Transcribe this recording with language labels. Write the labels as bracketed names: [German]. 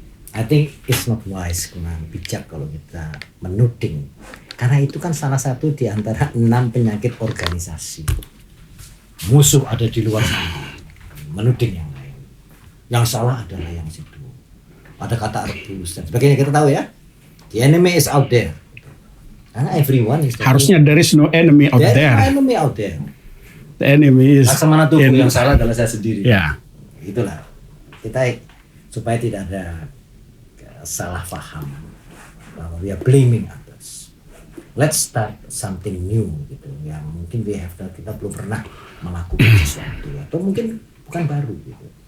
[English] I think it's not wise, [Indonesian] kurang bijak kalau kita menuding. Karena itu kan salah satu di antara 6 penyakit organisasi. Musuh ada di luar sana, menuding yang lain. Yang salah adalah yang situ. Ada kata rebus dan sebagainya, kita tahu, ya. [English] The enemy is out there. [Indonesian] Karena [English] everyone is [Indonesian] harusnya [English] there is no enemy out there. There is no enemy out there. The enemy is [Indonesian] Laksamana tubuh yang salah adalah saya sendiri. Ya. Itulah. Kita supaya tidak ada salah paham bahwa [English] we are blaming others. Let's start something new [Indonesian] gitu. Yang mungkin kita belum pernah melakukan sesuatu, atau mungkin bukan baru gitu.